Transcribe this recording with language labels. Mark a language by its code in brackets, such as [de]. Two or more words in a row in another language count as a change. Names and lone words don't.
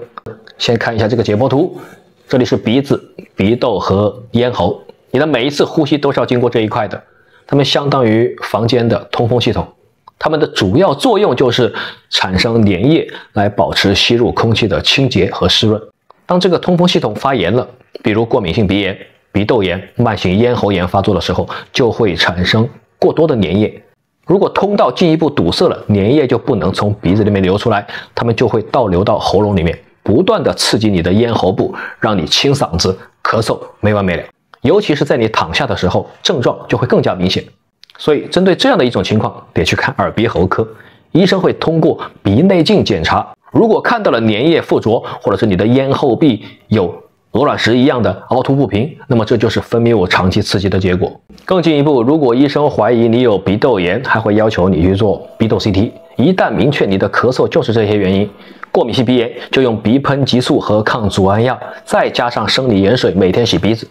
[zh] 先看一下這個解剖圖，這裡是鼻子、鼻竇和咽喉，你的每一次呼吸都是要經過這一塊的，它們相當於房間的通風系統，它們的主要作用就是產生粘液來保持吸入空氣的清潔和濕潤。當這個通風系統發炎了，比如過敏性鼻炎、鼻竇炎、慢性咽喉炎發作的時候，就會產生過多的粘液。如果通道進一步堵塞了，粘液就不能從鼻子裡面流出來，它們就会倒流到喉嚨裡面，不斷的刺激你的咽喉部，讓你清嗓子、咳嗽沒完沒了。尤其是在你躺下的時候，症狀就會更加明顯。所以針對這樣的一種情況，得去看耳鼻喉科，醫生會通過鼻內鏡檢查，如果看到了粘液附着，或者是你的咽後壁有鵝卵石一樣的凹凸不平，那麼這就是分泌物長期刺激的結果。更進一步，如果醫生懷疑你有鼻竇炎，還會要求你去做鼻竇 CT。一旦明確你的咳嗽就是這些原因，過敏性鼻炎就用鼻噴激素和抗組胺藥，再加上生理鹽水，每天洗鼻子。